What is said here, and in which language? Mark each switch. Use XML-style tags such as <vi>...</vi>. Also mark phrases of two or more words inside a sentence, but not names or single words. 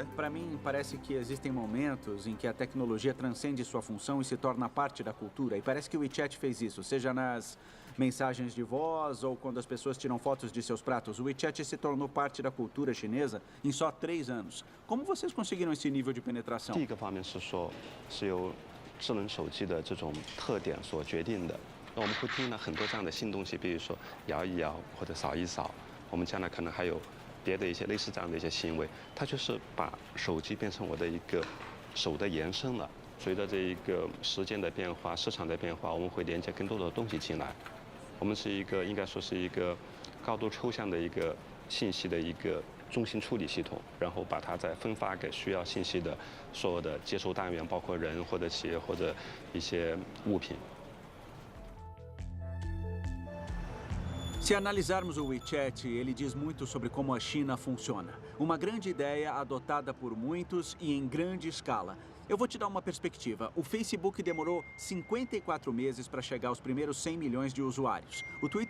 <pt>para mim parece que existem momentos em que a tecnologia transcende sua função e se torna parte da cultura. E parece que o WeChat fez isso, seja nas mensagens de voz ou quando as pessoas tiram fotos de seus pratos. O WeChat se tornou parte da cultura chinesa em só 3 anos. Como vocês conseguiram esse nível de penetração?</pt> <zh>第一个方面是说，是由智能手机的这种特点所决定的。那我们会听到很多这样的新东西，比如说摇一摇或者扫一扫。我们将来可能还有别的一些类似这样的一些行为，它就是把手机变成我的一个手的延伸了。随着这一个时间的变化、市场的变化，我们会连接更多的东西进来。我们是一个应该说是一个高度抽象的一个信息的一个中心处理系统，然后把它再分发给需要信息的所有的接收单元，包括人或者企业或者一些物品。</zh> <pt>Se analisarmos o WeChat, ele diz muito sobre como a China funciona. Uma grande ideia adotada por muitos e em grande escala. Eu vou te dar uma perspectiva. O Facebook demorou 54 meses para chegar aos primeiros 100 milhões de usuários.</pt>